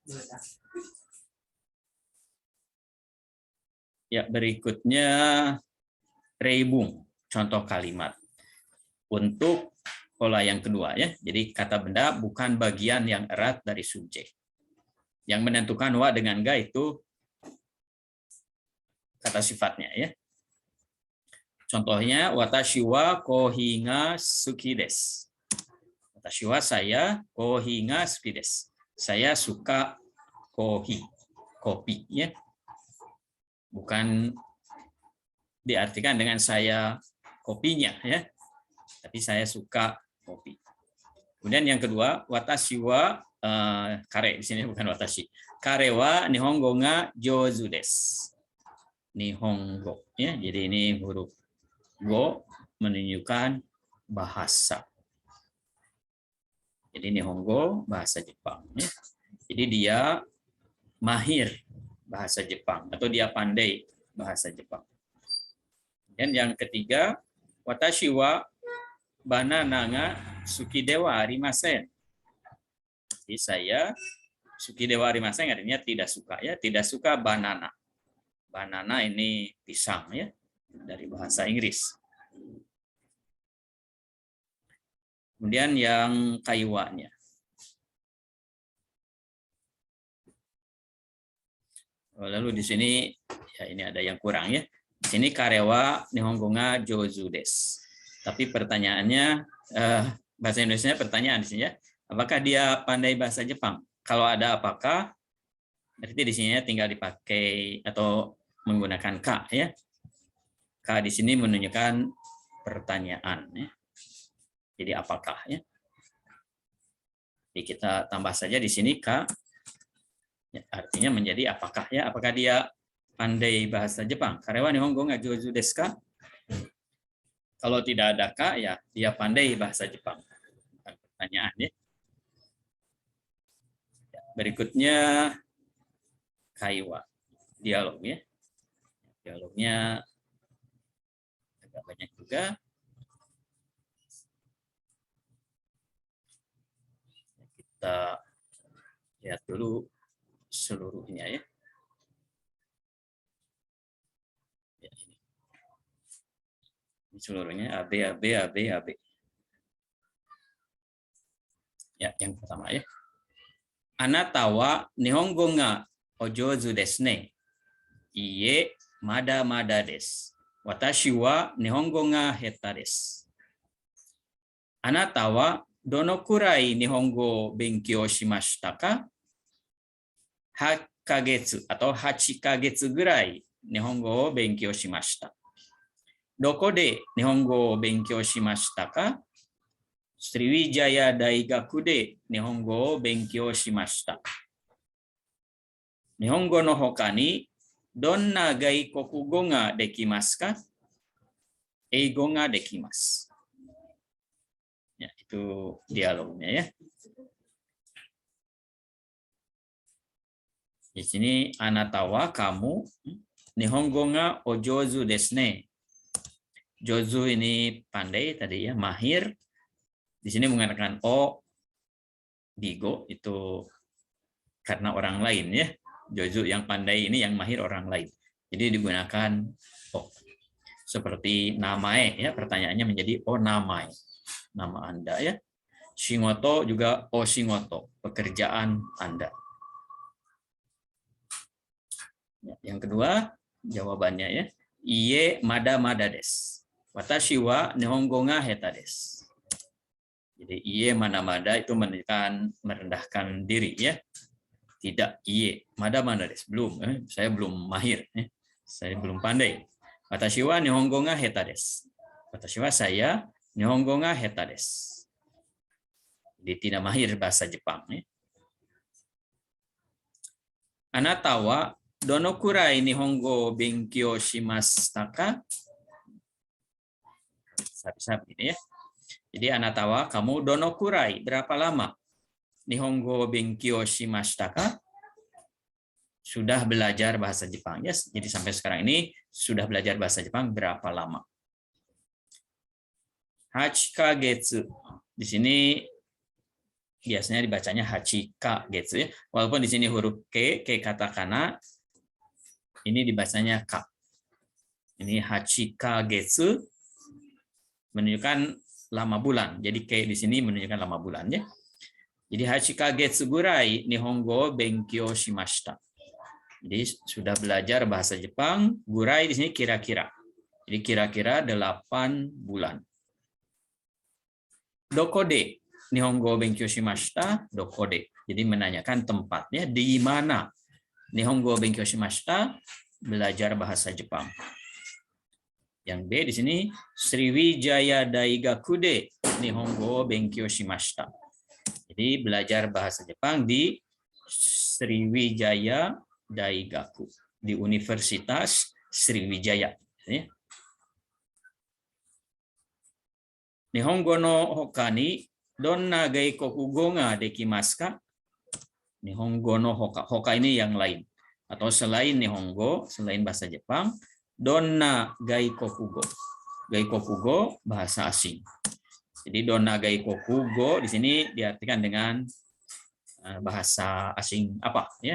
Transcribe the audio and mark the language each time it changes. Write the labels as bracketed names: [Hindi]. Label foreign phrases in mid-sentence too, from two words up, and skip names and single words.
[Indonesian] Ya, berikutnya reibung, contoh kalimat. Untuk pola yang kedua ya. Jadi kata benda bukan bagian yang erat dari subjek. Yang menentukan wa dengan ga itu kata sifatnya ya. [Japanese] Contohnya 私はコーヒーが好きです. 私は saya, コーヒーが好きです. [Indonesian] Saya suka kohi, kopi ya. Bukan diartikan dengan saya kopinya ya. Tapi saya suka kopi. Kemudian yang kedua, [Japanese] 私は彼 [Indonesian] di sini bukan watashi. [Japanese] 彼は日本語が上手です. [Indonesian] Nihongo ya. Jadi ini huruf go menunjukkan bahasa. Jadi nihongo bahasa Jepang ya. Jadi dia mahir bahasa Jepang atau dia pandai bahasa Jepang. Dan yang ketiga, [Japanese] 私はバナナが好きではありません. [Indonesian] Jadi saya [Japanese] 好きではありません [Indonesian] artinya tidak suka ya, tidak suka banana. Banana ini pisang ya, dari bahasa Inggris. Kemudian yang kaiwanya. Lalu di sini ya ini ada yang kurang ya. Di sini [Japanese] 彼は日本語が上手です. [Indonesian] Tapi pertanyaannya bahasa Indonesia pertanyaan di sini ya. Apakah dia pandai bahasa Jepang? Kalau ada apakah berarti di sini tinggal dipakai atau menggunakan ka ya. Ka di sini menunjukkan pertanyaan ya. Jadi apakah ya? Jadi kita tambah saja di sini ka. Ya, artinya menjadi apakah ya? Apakah dia pandai bahasa Jepang? [Japanese] 彼は日本語が上手ですか? [Indonesian] Kalau tidak ada ka ya dia pandai bahasa Jepang. Bukan pertanyaan ya. Berikutnya kaiwa, dialog ya. Dialognya agak banyak juga. Kita lihat dulu seluruhnya ya. Ini seluruhnya AB. Ya, yang pertama ya. [Japanese] あなたは日本語がお上手ですね. いいえ、まだです. 私は日本語が下手です。あなたはどのくらい日本語勉強しましたか? 8ヶ月 atau 8ヶ月ぐらい日本語を勉強しました. どこで日本語を勉強しましたか? Sriwijaya大学で日本語を勉強しました. 日本語のほかにどんな外国語ができますか? 英語ができます. [Indonesian] Ya, itu dialognya ya. Di sini [Japanese] あなたは [Indonesian] kamu [Japanese] 日本語がお上手ですね. [Indonesian] Jouzu ini pandai tadi ya, mahir. Di sini menggunakan o bigo itu karena orang lain ya. Jouzu yang pandai ini yang mahir orang lain. Jadi digunakan o. Seperti namae ya, pertanyaannya menjadi [Japanese] お名前. [Indonesian] Nama Anda ya. Shigoto juga [Japanese] お仕事, [Indonesian] pekerjaan Anda. Yang kedua, jawabannya ya. [Japanese] いいえまだです。私は日本語が下手です. [Indonesian] Jadi [Japanese] いいえまだ [Indonesian] itu menunjukkan merendahkan diri ya. Tidak [Japanese] いいえまだです, [Indonesian] belum saya belum mahir saya belum pandai. [Japanese] 私は日本語が下手です。私は saya 日本語が下手です. [Indonesian] Jadi tidak mahir bahasa Jepang ya. [Japanese] あなたはどのくらい日本語勉強しましたか? [Indonesian] Bisa begini ya. Jadi [Japanese] あなたは [Indonesian] kamu [Japanese] どのくらい [Indonesian] berapa lama? [Japanese] 日本語勉強しましたか? [Indonesian] Sudah belajar bahasa Jepang ya. Jadi sampai sekarang ini sudah belajar bahasa Jepang berapa lama? [Japanese] 8ヶ月. [Indonesian] Di sini biasanya dibacanya [Japanese] 8ヶ月 [Indonesian] ya. Walaupun di sini huruf K katakana, ini dibacanya K. Ini 8 kagetsu menunjukkan lama bulan. Jadi K di sini menunjukkan lama bulan ya. [Japanese] Jadi 8ヶ月ぐらい日本語勉強しました. [Indonesian] Jadi sudah belajar bahasa Jepang, gurai di sini kira-kira. Jadi kira-kira 8 bulan. [Japanese] どこで日本語勉強しました? どこで. [Indonesian] Jadi menanyakan tempatnya di mana. [Japanese] 日本語勉強しました? [Indonesian] Belajar bahasa Jepang. Yang B di sini [Japanese] Sriwijaya大学で日本語勉強しました. [Indonesian] Jadi belajar bahasa Jepang di Sriwijaya Daigaku, di Universitas Sriwijaya. [Japanese] 日本語のほかにどんな外国語ができますか? 日本語のほか. Hoka [Indonesian] ini yang lain. Atau selain Nihongo, selain bahasa Jepang, [Japanese] どんな外国語. [Indonesian] Gaikokugo bahasa asing. Jadi [Japanese] どんな外国語 [Indonesian] di sini diartikan dengan bahasa asing apa ya?